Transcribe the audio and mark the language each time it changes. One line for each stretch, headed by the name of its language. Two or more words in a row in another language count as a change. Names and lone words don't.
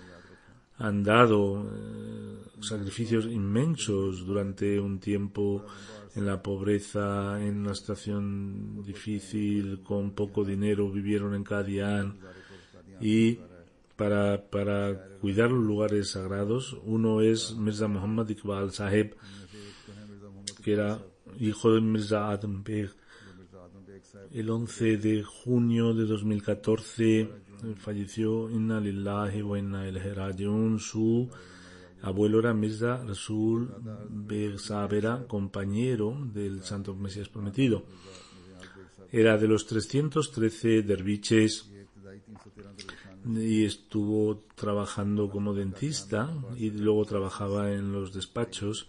Spanish: Han dado sacrificios inmensos durante un tiempo en la pobreza, en una situación difícil, con poco dinero, vivieron en Qadian, y para cuidar los lugares sagrados. Uno es Mirza Muhammad Iqbal Saheb, que era hijo de Mirza Adam Beg. El 11 de junio de 2014 falleció.
Arabic: إنا لله وإنا إليه راجعون.
Spanish: Su abuelo era Mirza Rasul Beg Sabera, compañero del Santo Mesías Prometido. Era de los 313 derviches y estuvo trabajando como dentista y luego trabajaba en los despachos.